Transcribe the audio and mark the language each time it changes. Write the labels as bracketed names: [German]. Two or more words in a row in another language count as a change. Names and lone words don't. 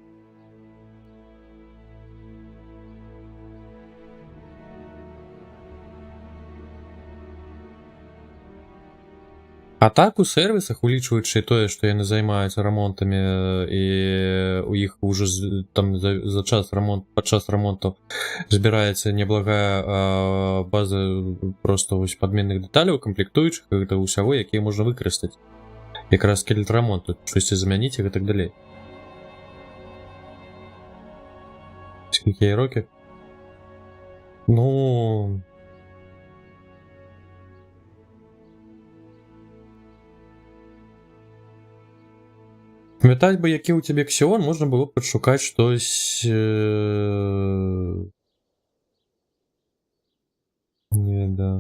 [Belarusian] А так у сервісах, улічваючы тое, што яны займаюцца рамонтамі і у іх уже там за час рамонт, падчас рамонту збіраецца неблагая база просто вось падменных дэталяў, камплектуючых гэта ўсяго, якія можна выкарыстаць. Якраз калі рамонту, штосьці замяніць і гэтак далей. [Ukrainian] Скільки років? Ну... [Belarusian] Памятаць бы, які ў цябе Xeon, можна было б падшукаць штось... Не, да.